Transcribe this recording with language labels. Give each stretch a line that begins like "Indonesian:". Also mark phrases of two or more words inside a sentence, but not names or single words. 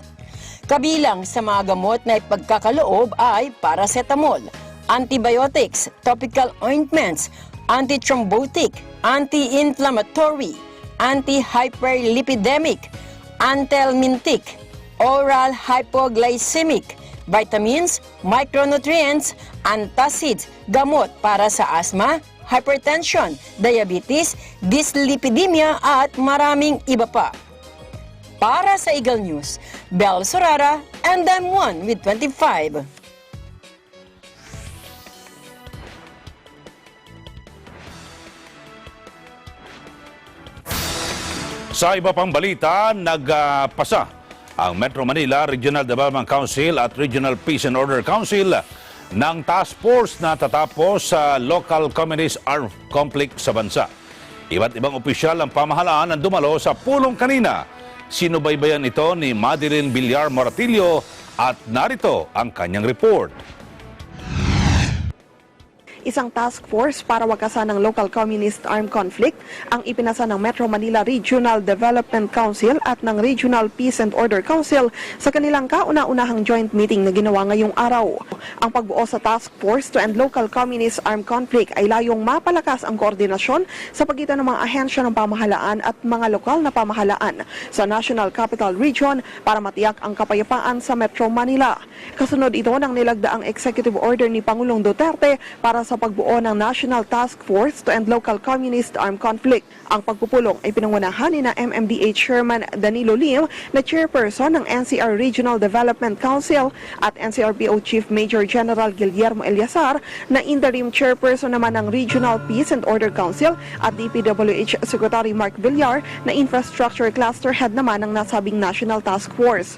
Filipino: Kabilang sa mga gamot na ipagkakaloob ay
English: paracetamol, antibiotics, topical ointments, antithrombotic, anti-inflammatory, anti-hyperlipidemic, antelmintic, oral hypoglycemic, vitamins, micronutrients, antacids,
Filipino: gamot para sa
English: asthma, hypertension, diabetes, dyslipidemia
Filipino: at maraming iba pa. Para sa Eagle News, Bel Sorara,
English: and I'm one with 25.
Filipino: Sa iba pang balita, nagpasa ang Metro Manila Regional Development Council at Regional Peace and Order Council ng
English: task force
Filipino: na tatapos sa
English: local communist armed conflict
Filipino: sa bansa. Iba't ibang opisyal ng pamahalaan ang dumalo sa pulong kanina. Sinubaybayan ito ni Madeline Villar Moratillo at narito ang kanyang report. Isang
English: task force
Filipino: para wakasan ng
English: local communist armed conflict
Filipino: ang ipinasa ng Metro Manila Regional Development Council at ng Regional Peace and Order Council sa kanilang kauna-unahang
English: joint meeting
Filipino: na ginawa ngayong araw. Ang pagbuo sa
English: task force to end local communist armed conflict
Filipino: ay layong mapalakas ang koordinasyon sa pagitan ng mga ahensya ng pamahalaan at mga lokal na pamahalaan sa National Capital Region para matiyak ang kapayapaan sa Metro Manila. Kasunod ito ng nilagdaang
English: executive order
Filipino: ni Pangulong Duterte para sa pagbuo ng National Task Force to End Local Communist Armed Conflict. Ang pagpupulong ay pinangunahan ni na MMDA Chairman Danilo Lim na chairperson ng NCR Regional Development Council at NCRPO Chief Major General Guillermo Eliazar na interim chairperson naman ng Regional Peace and Order Council at DPWH Secretary Mark Villar na
English: Infrastructure Cluster Head
Filipino: naman ng nasabing National Task Force.